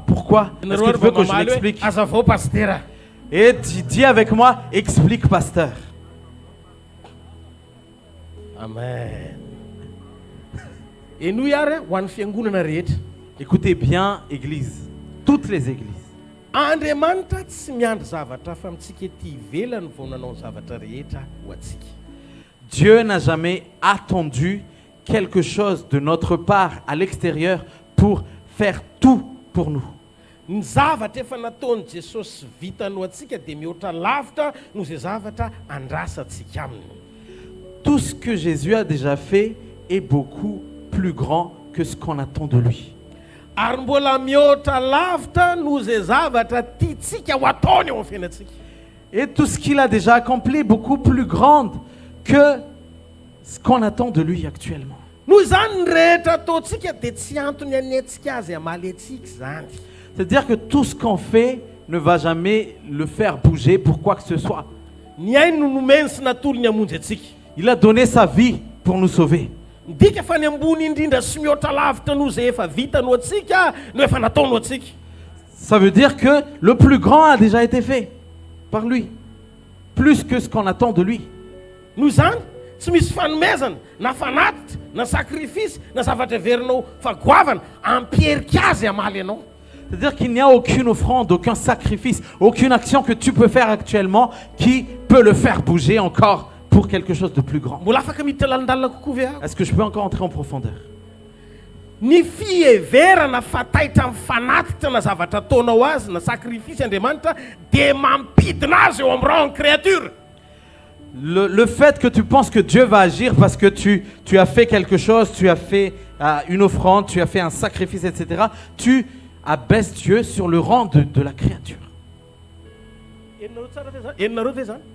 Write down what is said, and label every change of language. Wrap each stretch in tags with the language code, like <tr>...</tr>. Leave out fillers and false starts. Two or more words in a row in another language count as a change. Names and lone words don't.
<fr>Pourquoi? Est-ce que tu veux que je l'explique?</fr> <mg>Azavao pastera.</mg> <fr>Et dis avec moi, explique, pasteur. Amen.</fr> <mg>Eno iary ho an'ny fiangonana rehetra.</mg> <fr>Écoutez bien, église. Toutes les églises.</fr> <mg>Andriamanitra tsy miandry zavatra fa amintsika ety ivelany vao nanao ny zavatra rehetra ho antsika.</mg> <fr>Dieu n'a jamais attendu quelque chose de notre part à l'extérieur pour faire tout pour nous.</fr> <mg>Ny zavatra efa nataony Jesosy vitany ho antsika dia mihoatra lavitra noho izay zavatra andrasantsika aminy.</mg> <fr>Tout ce que Jésus a déjà fait est beaucoup plus grand que ce qu'on attend de lui.</fr> <mg>Ary mbola mihoatra lavitra noho izay zavatra tiantsika ho ataony eo amin'ny fiainantsika.</mg> <fr>Et tout ce qu'il a déjà accompli est beaucoup plus grand que ce qu'on attend de lui actuellement.</fr> <mg>Noho izany ny rehetra ataontsika dia tsy antony anetsika azy amaly antsika zany.</mg> <fr>C'est-à-dire que tout ce qu'on fait ne va jamais le faire bouger pour quoi que ce soit.</fr> <mg>Ny ainy no nomeny sy natolo ny hamonjy antsika.</mg> <fr>Il a donné sa vie pour nous sauver.</fr> <mg>Dika fa ny ambony indrindra sy mihoatra lavitra noho izay efa vitany ho antsika no efa nataony ho antsika.</mg> <fr>Ça veut dire que le plus grand a déjà été fait par lui. Plus que ce qu'on attend de lui.</fr> <mg>Noho izany tsy misy fanomezana na fanatitra na sakrifisy na zavatra verinao fa goavana ampierika azy amaly ianao.</mg> <fr>C'est-à-dire qu'il n'y a aucune offrande, aucun sacrifice, aucune action que tu peux faire actuellement qui peut le faire bouger encore pour quelque chose de plus grand.</fr> <mg>Mbola afaka miditra lalandalina kokoa ve aho?</mg> <fr>Est-ce que je peux encore entrer en profondeur?</fr> <mg>Ny fiheverana fataitra amin'ny fanatitra na zavatra ataonao azy na sakrifisy Andriamanitra dia mampidina azy eo amin'ny</mg> <fr>rang créature. Le fait que tu penses que Dieu va agir parce que tu as fait quelque chose, tu as fait une offrande, tu as fait un sacrifice, etc., tu abaisse Dieu sur le rang de la créature.</fr> <mg>Enonareo ve zany?</mg>